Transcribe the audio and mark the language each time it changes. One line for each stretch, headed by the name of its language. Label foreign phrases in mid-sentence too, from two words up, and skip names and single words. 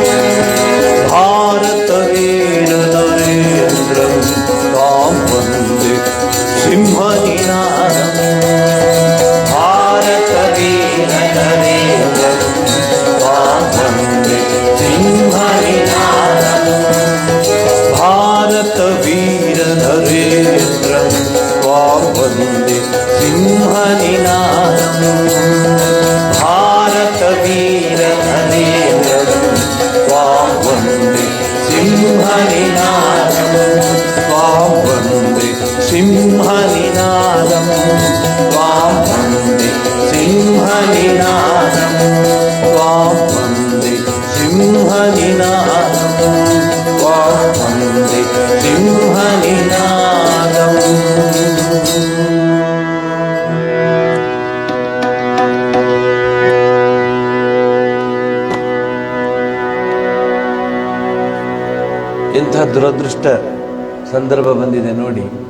Sanskrit: ಭಾರತ ವೀರ ನರೇಂದ್ರ ತ್ವಾಂ ವಂದೇ ಸಿಂಹನಿನಾದಂ ಭಾರತ ವೀರ ನರೇಂದ್ರ ತ್ವಾಂ ವಂದೇ ಸಿಂಹನಿನಾದಂ ಭಾರತ ವೀರ ನರೇಂದ್ರ ತ್ವಾಂ ವಂದೇ ಸಿಂಹನಿನಾದಂ ಭಾರತ ವೀರ ನರೇಂದ್ರ ತ್ವಾಂ ವಂದೇ ಸಿಂಹನಿನಾದಂ ತ್ವಾಂ ವಂದೇ ಸಿಂಹನಿನಾದಂ ತ್ವಾಂ ವಂದೇ ಸಿಂಹನಿನಾದಂ ತ್ವಾಂ ವಂದೇ ಸಿಂಹನಿನಾದಂ ತ್ವಾಂ ವಂದೇ ಸಿಂಹನಿನಾದಂ.
Kannada: ಎಂಥ ದುರದೃಷ್ಟ ಸಂದರ್ಭ ಬಂದಿದೆ ನೋಡಿ.